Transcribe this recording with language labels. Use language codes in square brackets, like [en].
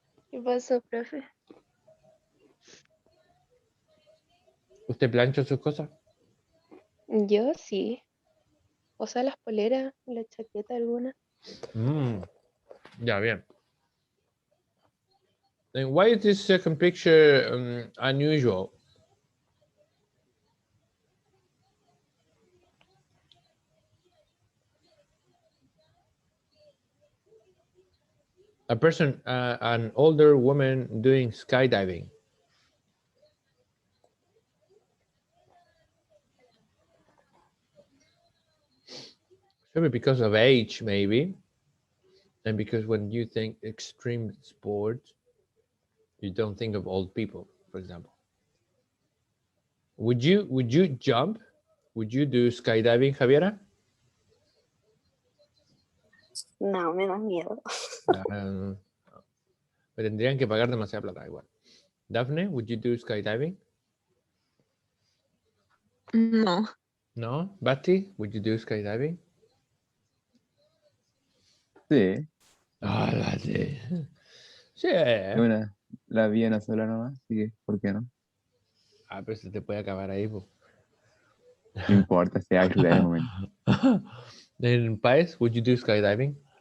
[es] ¿Qué pasó, profe? ¿Usted plancha sus cosas? Yo sí. O sea, las poleras, la chaqueta alguna. Ya, bien. [en] Then why is this second picture unusual? A person, an older woman doing skydiving. Maybe because of age, maybe. And because when you think extreme sports, you don't think of old people, for example. Would you jump? Would you do skydiving, Javiera? [es] No, me da miedo. Me tendrían que pagar demasiada plata igual. [en] Daphne, would you do skydiving? No. No. Basti, would you do skydiving? [es] Sí, Ah, Basti. Sí. la vi una sola nomás, así que, ¿por qué no? Ah, pero se te puede acabar ahí, po. No importa, se va a disfrutar el momento. [en] Then, Paez, would you do skydiving?